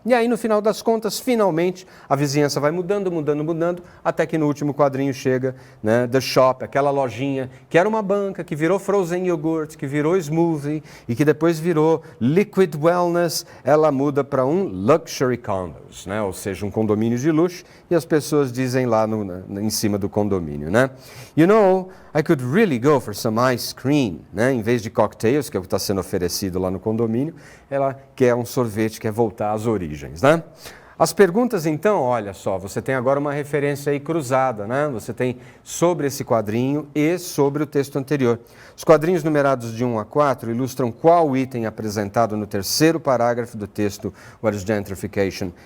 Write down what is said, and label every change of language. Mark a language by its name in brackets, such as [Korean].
[Portuguese] E aí no final das contas, finalmente a vizinhança vai mudando, até que no último quadrinho chega, né, The Shop, aquela lojinha que era uma banca, que virou frozen yogurt, que virou smoothie e que depois virou liquid wellness. Ela muda para um luxury condos, né? Ou seja, um condomínio de luxo, e as pessoas dizem lá em cima do condomínio, né? [English] You know, I could really go for some ice cream, né? [Portuguese] Em vez de cocktails, que é o que está sendo oferecido lá no condomínio, ela quer um sorvete, quer voltar às origens, né? As perguntas, então, olha só, você tem agora uma referência aí cruzada, né? Você tem sobre esse quadrinho e sobre o texto anterior. Os quadrinhos numerados de 1 a 4 ilustram qual item apresentado no terceiro parágrafo do texto What is Gentrification?